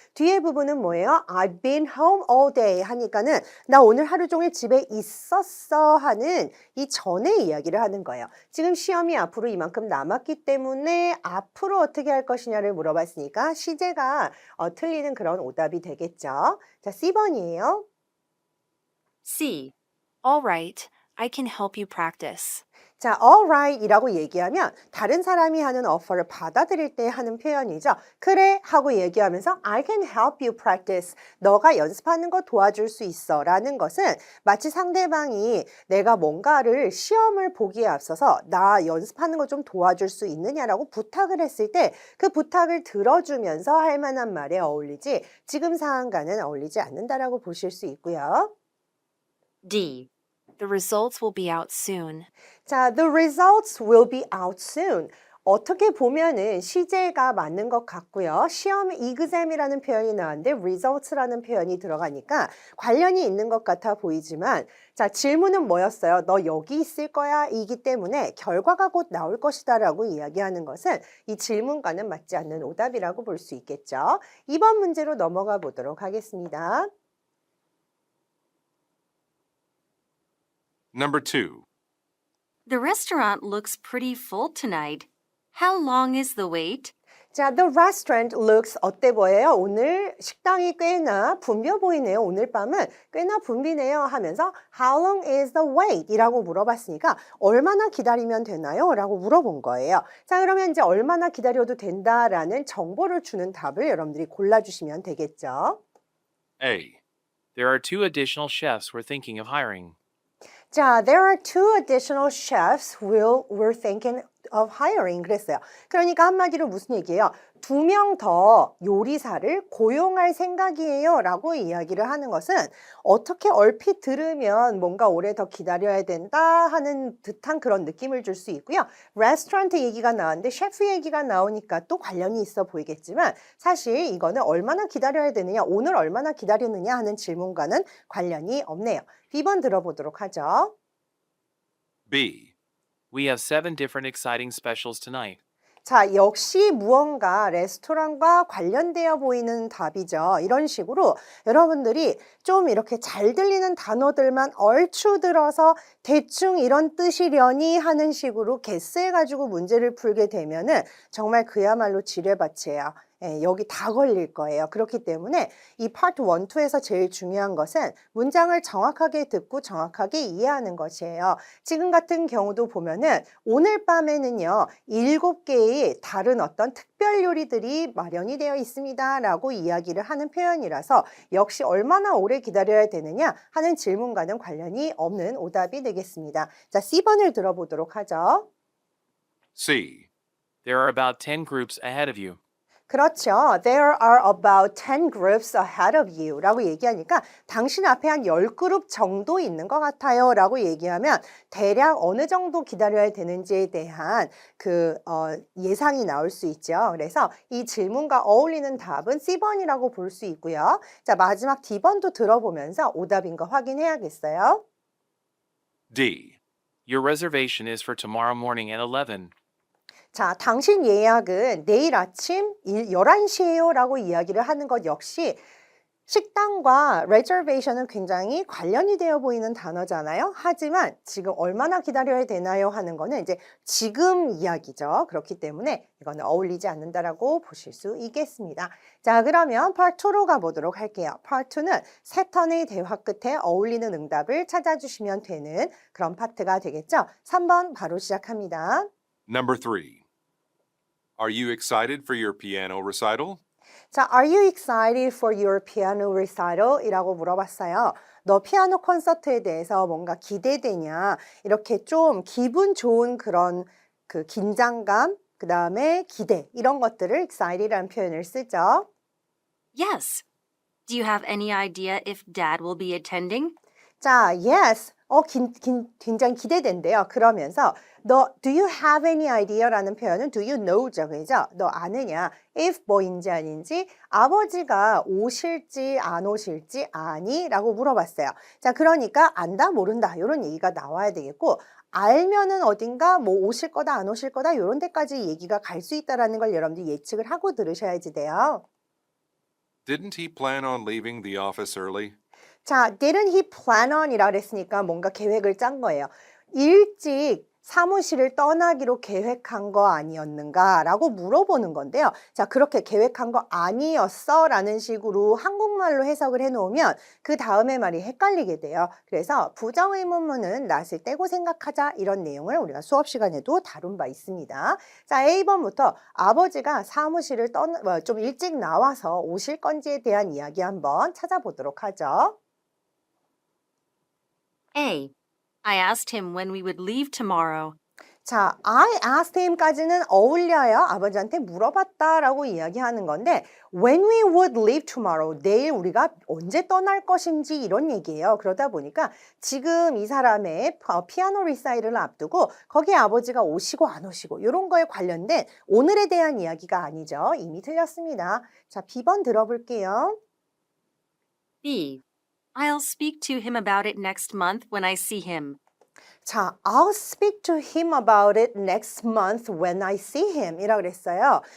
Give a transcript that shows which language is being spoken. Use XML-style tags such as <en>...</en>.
<ko>뒤에 부분은 뭐예요?</ko> <en>I've been home all day</en> <ko>하니까는 나 오늘 하루 종일 집에 있었어 하는 이 전의 이야기를 하는 거예요. 지금 시험이 앞으로 이만큼 남았기 때문에 앞으로 어떻게 할 것이냐를 물어봤으니까 시제가 틀리는 그런 오답이 되겠죠. 자, C번이에요.</ko> <en>C. All right, I can help you practice.</en> <ko>자, alright 이라고 얘기하면 다른 사람이 하는 offer를 받아들일 때 하는 표현이죠. 그래 하고 얘기하면서</ko> <en>I can help you practice.</en> <ko>너가 연습하는 거 도와줄 수 있어 라는 것은 마치 상대방이 내가 뭔가를 시험을 보기에 앞서서 나 연습하는 거 좀 도와줄 수 있느냐라고 부탁을 했을 때 그 부탁을 들어주면서 할 만한 말에 어울리지 지금 상황과는 어울리지 않는다라고 보실 수 있고요.</ko> <en>D. The results will be out soon. 자, the results will be out soon.</en> <ko>어떻게 보면은 시제가 맞는 것 같고요. 시험 exam이라는 표현이 나왔는데 results라는 표현이 들어가니까 관련이 있는 것 같아 보이지만 자, 질문은 뭐였어요? 너 여기 있을 거야? 이기 때문에 결과가 곧 나올 것이다 라고 이야기하는 것은 이 질문과는 맞지 않는 오답이라고 볼 수 있겠죠. 2번 문제로 넘어가 보도록 하겠습니다.</ko> <en>Number 2. The restaurant looks pretty full tonight. How long is the wait?</en> <ko>자,</ko> <en>the restaurant looks</en> <ko>어때 보여요? 오늘 식당이 꽤나 붐벼 보이네요. 오늘 밤은 꽤나 붐비네요 하면서</ko> <en>How long is the wait?</en> <ko>이라고 물어봤으니까 얼마나 기다리면 되나요? 라고 물어본 거예요. 자, 그러면 이제 얼마나 기다려도 된다라는 정보를 주는 답을 여러분들이 골라주시면 되겠죠.</ko> <en>A. There are 2 additional chefs we're thinking of hiring. 자, there are 2 additional chefs we're thinking of hiring</en> <ko>그랬어요. 그러니까 한마디로 무슨 얘기예요? 2명 더 요리사를 고용할 생각이에요 라고 이야기를 하는 것은 어떻게 얼핏 들으면 뭔가 오래 더 기다려야 된다 하는 듯한 그런 느낌을 줄 수 있고요. 레스토랑트 얘기가 나왔는데 셰프 얘기가 나오니까 또 관련이 있어 보이겠지만 사실 이거는 얼마나 기다려야 되느냐, 오늘 얼마나 기다리느냐 하는 질문과는 관련이 없네요. B번 들어보도록 하죠.</ko> <en>B. We have 7 different exciting specials tonight.</en> <ko>자, 역시 무언가 레스토랑과 관련되어 보이는 답이죠. 이런 식으로 여러분들이 좀 이렇게 잘 들리는 단어들만 얼추 들어서 대충 이런 뜻이려니 하는 식으로 개스해가지고 문제를 풀게 되면은 정말 그야말로 지뢰밭이에요. 예, 여기 다 걸릴 거예요. 그렇기 때문에 이 파트 1, 2에서 제일 중요한 것은 문장을 정확하게 듣고 정확하게 이해하는 것이에요. 지금 같은 경우도 보면은 오늘 밤에는요, 7개의 다른 어떤 특별 요리들이 마련이 되어 있습니다. 라고 이야기를 하는 표현이라서 역시 얼마나 오래 기다려야 되느냐 하는 질문과는 관련이 없는 오답이 되겠습니다. 자, C번을 들어보도록 하죠.</ko> <en>C. There are about 10 groups ahead of you.</en> <ko>그렇죠.</ko> <en>There are about 10 groups ahead of you</en> <ko>라고 얘기하니까 당신 앞에 한 10그룹 정도 있는 것 같아요 라고 얘기하면 대략 어느 정도 기다려야 되는지에 대한 예상이 나올 수 있죠. 그래서 이 질문과 어울리는 답은 C번이라고 볼 수 있고요. 자, 마지막 D번도 들어보면서 오답인 거 확인해야겠어요.</ko> <en>D. Your reservation is for tomorrow morning at 11.</en> <ko>자, 당신 예약은 내일 아침 11시에요 라고 이야기를 하는 것 역시 식당과 reservation은 굉장히 관련이 되어 보이는 단어잖아요. 하지만 지금 얼마나 기다려야 되나요 하는 거는 이제 지금 이야기죠. 그렇기 때문에 이거는 어울리지 않는다라고 보실 수 있겠습니다. 자, 그러면 Part 2로 가보도록 할게요. Part 2는 세 턴의 대화 끝에 어울리는 응답을 찾아주시면 되는 그런 파트가 되겠죠. 3번 바로 시작합니다.</ko> <en>Number 3. Are you excited for your piano recital? 자, Are you excited for your piano recital?</en> <ko>이라고 물어봤어요. 너 피아노 콘서트에 대해서 뭔가 기대되냐? 이렇게 좀 기분 좋은 그런 긴장감, 그 다음에 기대, 이런 것들을 excited라는 표현을 쓰죠.</ko> <en>Yes. Do you have any idea if Dad will be attending?</en> <ko>자, yes. 굉장히 기대된대요. 그러면서</ko> <en>do you have any idea</en> <ko>라는 표현은</ko> <en>do you know</en> <ko>죠. 그죠? 너 아느냐? if 뭐인지 아닌지 아버지가 오실지 안 오실지 아니? 라고 물어봤어요. 자, 그러니까 안다 모른다 이런 얘기가 나와야 되겠고 알면은 어딘가 뭐 오실 거다 안 오실 거다 이런 데까지 얘기가 갈 수 있다라는 걸 여러분들이 예측을 하고 들으셔야지 돼요.</ko> <en>Didn't he plan on leaving the office early?</en> <ko>자,</ko> <en>didn't he plan on</en> <ko>이라 그랬으니까 뭔가 계획을 짠 거예요. 일찍 사무실을 떠나기로 계획한 거 아니었는가 라고 물어보는 건데요. 자, 그렇게 계획한 거 아니었어 라는 식으로 한국말로 해석을 해놓으면 그 다음에 말이 헷갈리게 돼요. 그래서 부정의문문은 낯을 떼고 생각하자 이런 내용을 우리가 수업 시간에도 다룬 바 있습니다. 자, A번부터 아버지가 사무실을 좀 일찍 나와서 오실 건지에 대한 이야기 한번 찾아보도록 하죠.</ko> <en>A. I asked him when we would leave tomorrow.</en> <ko>자,</ko> <en>I asked him</en> <ko>까지는 어울려요. 아버지한테 물어봤다라고 이야기하는 건데</ko> <en>when we would leave tomorrow,</en> <ko>내일 우리가 언제 떠날 것인지 이런 얘기예요. 그러다 보니까 지금 이 사람의 피아노 리사이트를 앞두고 거기에 아버지가 오시고 안 오시고 이런 거에 관련된 오늘에 대한 이야기가 아니죠. 이미 틀렸습니다. 자, B번 들어볼게요.</ko> <en>B. I'll speak to him about it next month when I see him. 자, I'll speak to him about it next month when I see him</en> <ko>이라고 그랬어요.</ko>